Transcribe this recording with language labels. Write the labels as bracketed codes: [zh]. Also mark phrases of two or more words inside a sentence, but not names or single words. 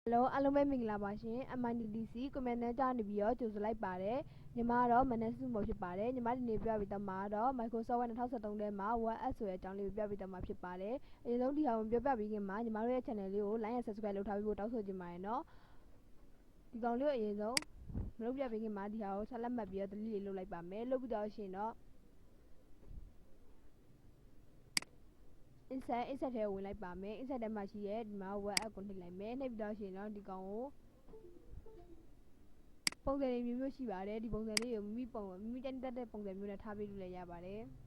[my] Hello အားလုံးပဲမင်္ဂလာပါရှင် MITDC ကွန်မန်နယ်ကြားနေပြီးတော့ကြိုဆိုလိုက်ပါတယ်ညီမကတော့မနက်စုမို့ဖြစ်ပါတယ်ညီမဒီနေ့ပြပြီးတော့မှာတော့ Microsoft Word 2013ထဲမှာ Word app ဆိုတဲ့အကြောင်းလေးကိုပြပြီးတော့မှာဖြစ်ပါတယ်အရင်ဆုံးဒီဟာကိုပြောပြပြီးခင်မှာညီမတို့ရဲ့ channel လေးကို [en] like and subscribe [my] လုပ်ထားပြီးဖို့တောင်းဆိုချင်ပါတယ်နော်ဒီကောင်လေးကိုအရင်ဆုံးမလုပ်ပြပြီးခင်မှာဒီဟာကိုဆက်လက်မှတ်ပြီးတော့ delete လေးလုပ်လိုက်ပါမယ်လုပ်ပြီးတော့ရှင်တော့ insert ထဲဝင်လိုက်ပါမယ် insert ထဲမှာရှိရဲ့ဒီမှာ [en] web app [my] ကိုနှိပ်လိုက်မယ်နှိပ်ပြီးတော့ရှင်တော့ဒီကောင်ကိုပုံစံတွေမျိုးရှိပါတယ်ဒီပုံစံလေးကိုမိမိတက်တဲ့ပုံစံမျိုးနဲ့ထားပေးလို့လည်းရပါတယ်